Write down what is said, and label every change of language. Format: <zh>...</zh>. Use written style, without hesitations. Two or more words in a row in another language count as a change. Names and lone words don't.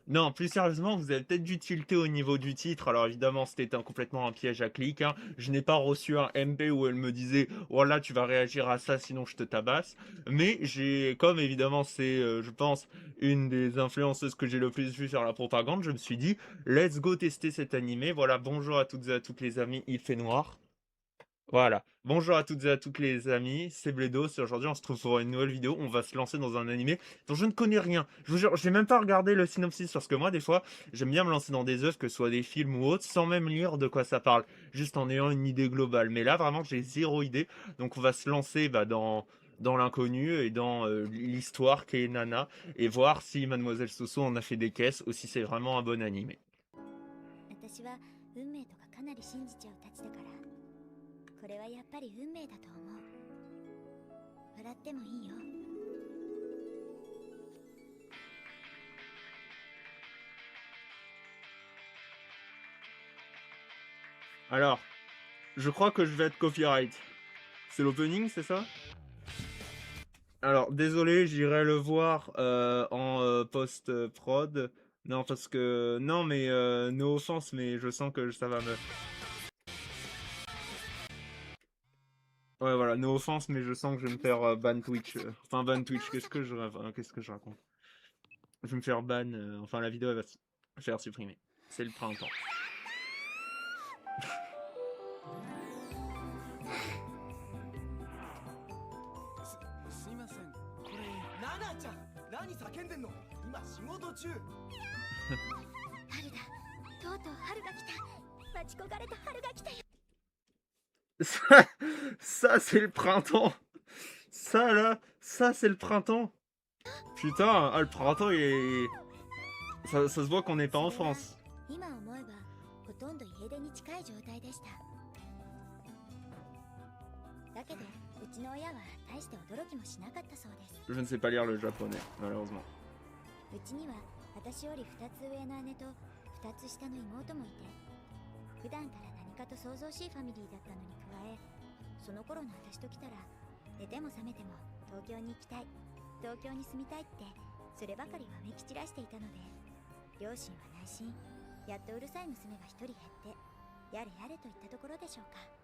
<fr>Non, plus sérieusement, vous avez peut-être dû tilter au niveau du titre. Alors évidemment, c'était complètement un piège à clic, hein. Je n'ai pas reçu un MP où elle me disait voilà, tu vas réagir à ça, sinon je te tabasse. Mais j'ai, comme évidemment c'est, je pense, une des influenceuses que j'ai le plus vu sur la propagande, je me suis dit</fr> <en>let's go</en> <fr>tester cet animé. Voilà, bonjour à toutes et à toutes les amis, il fait noir. Voilà. Bonjour à toutes et à toutes les amis, c'est Bledos et aujourd'hui on se trouve pour une nouvelle vidéo. On va se lancer dans un animé dont je ne connais rien. Je vous jure, j'ai même pas regardé le synopsis parce que moi des fois j'aime bien me lancer dans des œuvres, que ce soit des films ou autres, sans même lire de quoi ça parle, juste en ayant une idée globale. Mais là vraiment j'ai zéro idée, donc on va se lancer dans l'inconnu et dans l'histoire qu'est Nana et voir si Mademoiselle Soso en a fait des caisses ou si c'est vraiment un bon animé.</fr> <ja>私は運命とかかなり信じちゃうたちだからこれはやっぱり運命だと思う笑ってもいいよ</ja> <fr>Alors, je crois que je vais être copyright. C'est l'opening, c'est ça? Alors, désolé, j'irai le voir en post-prod. Non, parce que... Non, mais</fr> <en>no offense,</en> <fr>mais je sens que ça va me... Ouais, voilà,</fr> <en>no offense,</en> <fr>mais je sens que je vais me faire ban Twitch. Enfin, ban Twitch, qu'est-ce que je raconte? Je vais me faire ban... Enfin, la vidéo, elle va se faire supprimer. C'est le printemps.</fr> <ja>すいませんこれナナちゃん何叫んでんの今仕事中春だとうとう春が来た待ち焦がれた春が来たよ</ja> <fr>Ça c'est le printemps. Ça, là, ça, c'est le printemps. Putain, ah, le printemps, il est... Ça se voit qu'on n'est pas en France.</fr> <ja>今思えばほとんど家出に近い状態でしただけどうちの親は大して驚きもしなかったそうです</ja> <fr>Je ne sais pas lire le japonais, malheureusement.</fr> <ja>うちには私より2つ上の姉と2つ下の妹もいて普段から何かと騒々しいファミリーだったのに加えその頃の私と来たら寝ても覚めても東京に行きたい東京に住みたいってそればかりわめき散らしていたので両親は内心やっとうるさい娘が一人減ってやれやれといったところでしょうか</ja>